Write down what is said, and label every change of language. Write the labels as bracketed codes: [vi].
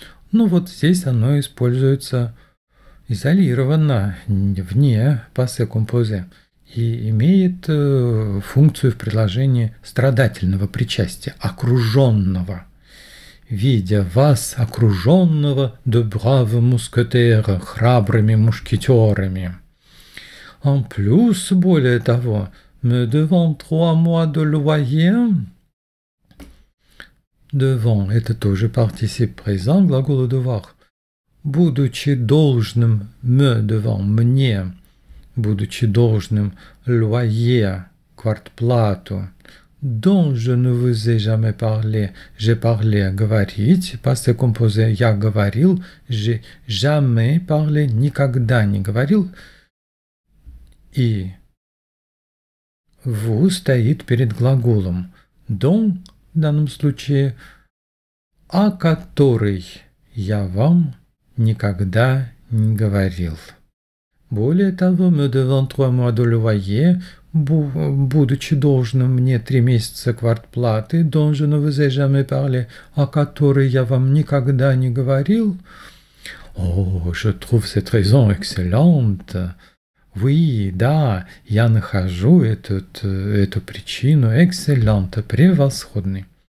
[ru] Ну вот здесь оно используется изолированно, вне passé composé, и имеет функцию в предложении страдательного причастия, окруженного. Видя вас, окруженного [fr] de braves mousquetaires, [ru] храбрыми мушкетерами. [fr] En plus, [ru] более того, [fr] me devant 3 mois de loyer. [ru] Devant – это тоже participe présent, глагол devoir. Будучи должным [fr] me devant [ru] мне, будучи должным loyer, квартплату, [fr] dont je ne vous ai jamais parlé, j'ai parlé, [ru] говорить, passé composé, я говорил, [fr] j'ai jamais parlé, [ru] никогда не говорил, и vous стоит перед глаголом dont, в данном случае, о который я вам никогда не говорил. Более того, [fr] me devant 3 mois de loyer, [ru] будучи должным мне 3 месяца квартплаты, [fr] dont je ne vous ai jamais parlé, [ru] о которой я вам никогда не говорил. [fr] Oh, je trouve cette raison excellente. Oui, [ru] да, я нахожу эту причину [fr] excellente, [ru] превосходной.